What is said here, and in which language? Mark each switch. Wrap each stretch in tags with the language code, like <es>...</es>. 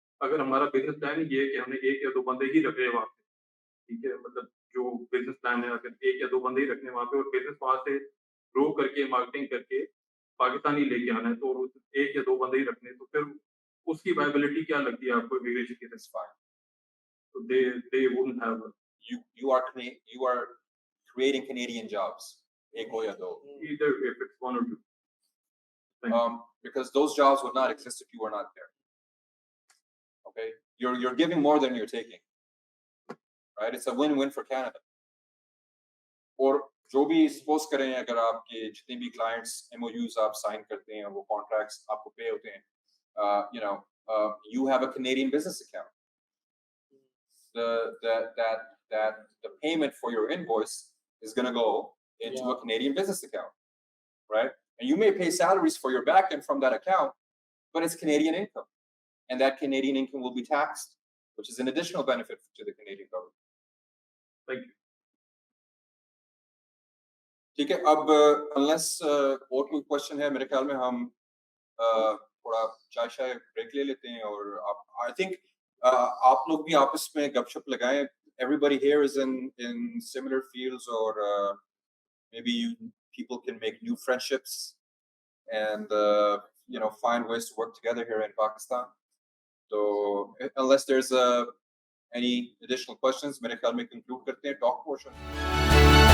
<hi>अगर हमारा business plan ये है कि हमने एक या दो बंदे ही रखे वहाँ पे, ठीक है, मतलब जो बिजनेस प्लान है अगर एक या दो बंदे ही रखने वहाँ पे और बिजनेस वहाँ से ग्रो करके मार्केटिंग करके पाकिस्तानी लेके आना है, तो एक या दो बंदे ही रखने, तो फिर उसकी वायबिलिटी क्या लगती है आपको इमिग्रेशन की side?</hi> <en>So they wouldn't have you are creating Canadian jobs,</en> <hi>एक हो या दो,</hi> <en>either if it's one or two. Because those jobs would not exist if you were not there. Okay, you're giving more than you're taking, right? It's a win-win for Canada.</en> <hi>और जो भी suppose करें अगर आपके जितने भी clients MOUs आप sign करते हैं वो कॉन्ट्रैक्ट्स आपको पे होते हैं,</hi> <en>you have a Canadian business account. The payment for your invoice is going to go into a Canadian business account, right? And you may pay salaries for your back end from that account, but it's Canadian income, and that Canadian income will be taxed, which is an additional benefit to the Canadian government. Thank you.</en> <hi>ठीक है, अब unless और कोई question है, मेरे ख्याल में हम थोड़ा चाय ब्रेक ले लेते हैं और</hi> <en>I think</en> <hi>आप लोग भी आपस में गपशप लगाएं.</hi> <en>Everybody here is in similar fields, or maybe people can make new friendships and find ways to work together here in Pakistan. So unless there's any additional questions,</en> <hi>मेरे ख्याल में</hi> <en>conclude</en> <hi>करते हैं</hi> <en>talk portion.</en>